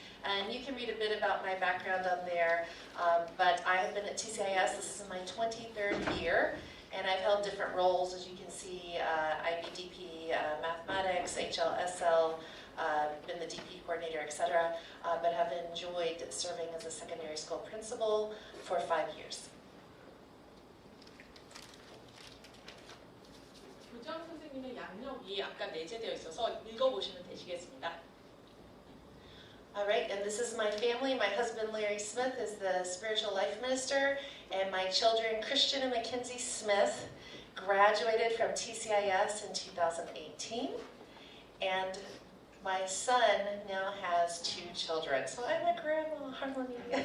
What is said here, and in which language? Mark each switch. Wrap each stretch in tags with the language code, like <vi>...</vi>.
<en>And you can read a bit about my background on there, but I have been at TCIS, this is my 23rd year, and I've held different roles, as you can see, IBDP, mathematics, HLSL, been the DP coordinator, etc., but have enjoyed serving as a secondary school principal for 5 years.</en> <ko>교장 선생님의 양력이 아까 내재되어 있어서 읽어보시면 되시겠습니다.</ko> <en>All right, and this is my family. My husband, Larry Smith, is the spiritual life minister, and my children, Christian and Mackenzie Smith, graduated from TCIS in 2018, and my son now has 2 children, so I'm a grandma, Harmony.</en>